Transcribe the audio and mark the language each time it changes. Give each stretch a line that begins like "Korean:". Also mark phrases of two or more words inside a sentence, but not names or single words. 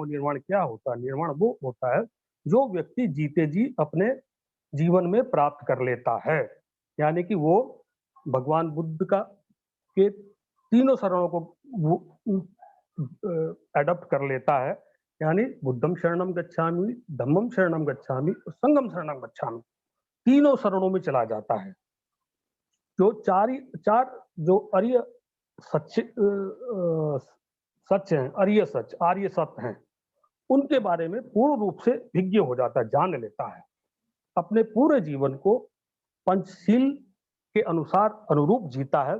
Hindi: निर्वाण क्या होता है? निर्वाण वो होता है जो व्यक्ति जीते जी अपने जीवन में प्राप्त कर लेता है, यानी कि वो भगवान बुद्ध का के तीनों शरणों को एडॉप्ट कर लेता है, यानी
Pali: बुद्धम शरणम गच्छामि, धम्मम शरणम गच्छामि
Hindi: और
Pali: संघम शरणम गच्छामि,
Hindi: तीनों शरणों में चला जाता है। जो चार जो आर्य सच हैं, आर्य सत्य हैं, उनके बारे में पूर्ण रूप से विज्ञ हो जाता है, जान लेता है। अपने पूरे जीवन को पंचशील के अनुरूप जीता है।